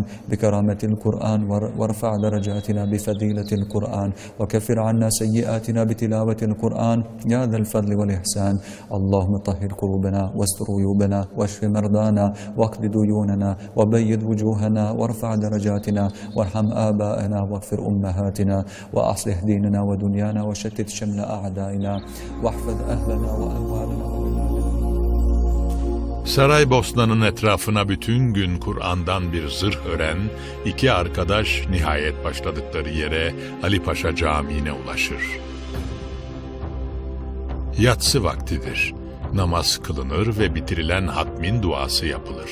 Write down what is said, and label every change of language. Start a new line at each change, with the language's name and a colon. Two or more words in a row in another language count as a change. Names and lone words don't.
Arabic: بكرامة القرآن وارفع درجاتنا بفضيلة القرآن وكفر عنا سيئاتنا بتلاوة القرآن يا ذا الفضل والإحسان اللهم طهر قلوبنا واستر عيوبنا واشف مرضانا واقض ديوننا وبيض وجوهنا وارفع درجاتنا وارحم آباءنا واغفر أمهاتنا وأصلح ديننا ودنيانا وشتت شمل أعدائنا واحفظ أهلنا وأموالنا.
Turkish: Saraybosna'nın etrafına bütün gün Kur'an'dan bir zırh ören iki arkadaş nihayet başladıkları yere Ali Paşa Camii'ne ulaşır. Yatsı vaktidir. Namaz kılınır ve bitirilen hatmin duası yapılır.